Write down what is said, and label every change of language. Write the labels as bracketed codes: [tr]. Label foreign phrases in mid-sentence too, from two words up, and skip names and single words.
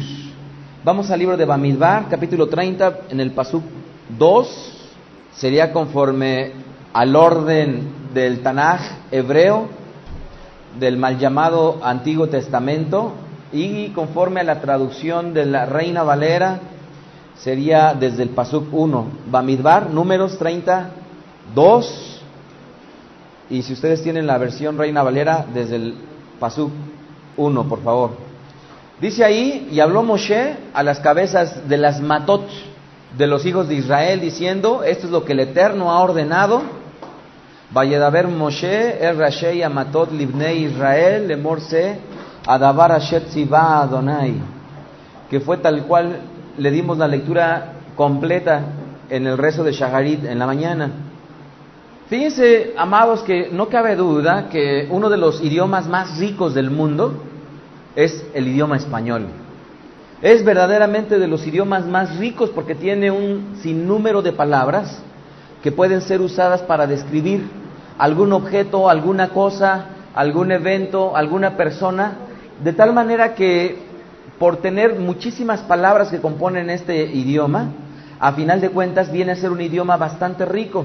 [es] Vamos al libro de Bamidbar, capítulo 30, en el pasuk 2, sería conforme al orden del Tanaj hebreo, del mal llamado Antiguo Testamento, y conforme a la traducción de la Reina Valera, sería desde el pasuk 1, Bamidbar, números 32, y si ustedes tienen la versión Reina Valera, desde el pasuk 1, por favor. Dice ahí, y habló Moshe a las cabezas de las matot de los hijos de Israel, diciendo, esto es lo que el Eterno ha ordenado. [he] וידבר משה, ראשי המטות לבני ישראל, לאמר, הדבר אשר צוה אדני, [es] que fue tal cual le dimos la lectura completa en el rezo de Shaharit en la mañana. Fíjense, amados, que no cabe duda que uno de los idiomas más ricos del mundo es el idioma español. Es verdaderamente de los idiomas más ricos porque tiene un sinnúmero de palabras que pueden ser usadas para describir algún objeto, alguna cosa, algún evento, alguna persona, de tal manera que por tener muchísimas palabras que componen este idioma, a final de cuentas viene a ser un idioma bastante rico.